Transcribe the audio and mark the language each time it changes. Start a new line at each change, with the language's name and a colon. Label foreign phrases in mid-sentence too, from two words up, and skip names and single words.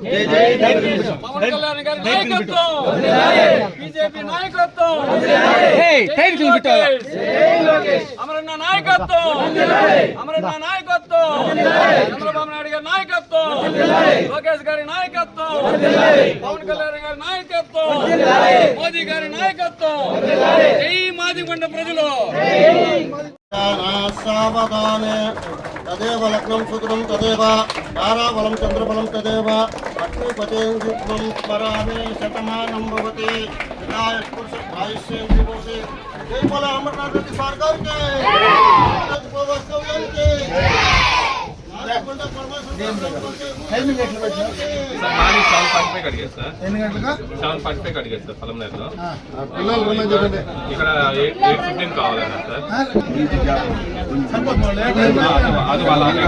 Telugu: పవన్ కళ్యాణ్ గారి నాయకత్వం బీజేపీ నాయకత్వం అమరన్న నాయకత్వం అమరన్న నాయకత్వం చంద్రబాబు నాయుడు గారి నాయకత్వం లోకేష్ గారి నాయకత్వం పవన్ కళ్యాణ్ గారి నాయకత్వం మోదీ గారి నాయకత్వం జై మాదిగొండ ప్రజలు
Sanskrit: सावधाने तदेव लग्नं सुदृढं तदेव ताराबलं चन्द्रबलं तदेव लक्ष्मीपतेन्द्रित्वं स्मरामि शतमानं भवति आयुष्येन्द्रिय भवति
Hindi: जय बोला अमरनाथ रेड्डी सरकार के
Telugu: ఇక్కడ 8:15 కావాలన్నా సార్ అది వాళ్ళ